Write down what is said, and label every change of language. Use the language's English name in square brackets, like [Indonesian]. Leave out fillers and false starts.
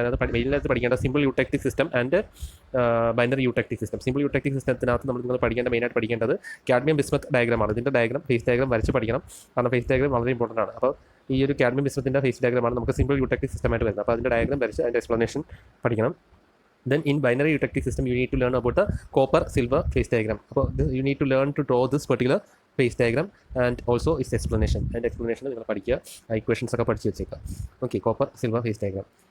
[Malayalam] അതിനകത്ത് മെയിനായിട്ട് പഠിക്കേണ്ട simple യൂടെക്റ്റിക് system and binary യൂടെക്റ്റിക് system. Simple യൂടെക്റ്റിക് സിസ്റ്റത്തിനകത്ത് നിങ്ങൾ മെയിനായിട്ട് പഠിക്കേണ്ടത് കാഡ്മിയം ബിസ്മത്ത് ഡയഗ്രമാണ്. ഇതിൻ്റെ ഫേസ് ഡയഗ്രാം വരച്ച് പഠിക്കണം. കാരണം ഫേസ് ഡയഗ്രാം വളരെ ഇമ്പോർട്ടൻ്റ് ആണ്. അപ്പോൾ ഈ ഒരു കാഡ്മിയം ബിസ്മത്തിൻ്റെ ഫേസ് ഡയഗ്രാമാണ് നമുക്ക് സിമ്പിൾ യൂടെക്റ്റിക് സിസ്റ്റമായിട്ട് വരുന്നത്. അപ്പോൾ അതിൻ്റെ ഡയഗ്രാം വരച്ച് അതിൻ്റെ എക്സ്പ്ലനേഷൻ പഠിക്കണം. [English] Then in binary eutectic system you need to learn about the copper silver phase diagram. So you need to learn to draw this particular phase diagram and also its explanation. And explanation [Malayalam] നിങ്ങൾ പഠിക്കുക, equations ഒക്കെ പഠിച്ച് വെച്ചേക്കുക. Okay, copper silver face diagram.